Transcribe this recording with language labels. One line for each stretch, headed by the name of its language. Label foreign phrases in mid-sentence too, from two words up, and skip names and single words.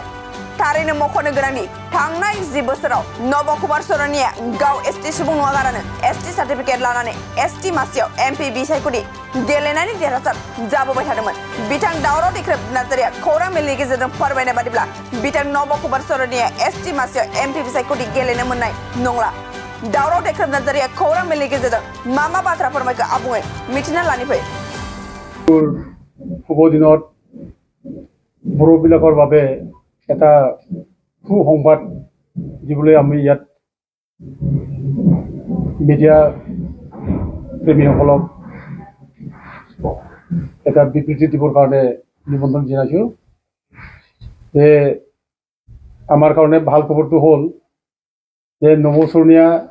Bodo: थारैनो मख'नो गोनांदि थांनाय 10 बोसोराव नव कुमार सरनिया गाव एसटि सुबुं नङागारानो
English: ST certificate
Bodo: लानानै एसटि मासियाव एमपि बिसायख'थि गेलेनायनि देरहासार जाबोबाय थादोंमोन। बिथां दावराव देख्रेब नार्जारिया खौरां मेलनि गेजेरजों फोरमायनाय बादिब्ला बिथां नव कुमार सरनिया एसटि मासियाव एमपि बिसायख'थि गेलेनो मोननाय नंला। दावराव देख्रेब नार्जारिया खौरां मेलनि गेजेरजों मा बाथ्रा फोरमायखो आबुङै मिथिना लानि फै।
Assamese: শুভ দিনত বড়োবিলাকৰ বাবে এটা সুসংবাদ দিবলৈ আমি ইয়াত মিডিয়া প্ৰেমীসকলক এটা বিবৃতি দিবৰ কাৰণে নিমন্ত্ৰণ জনাইছোঁ যে আমাৰ কাৰণে ভাল খবৰটো হ'ল যে নৱ চৰণীয়া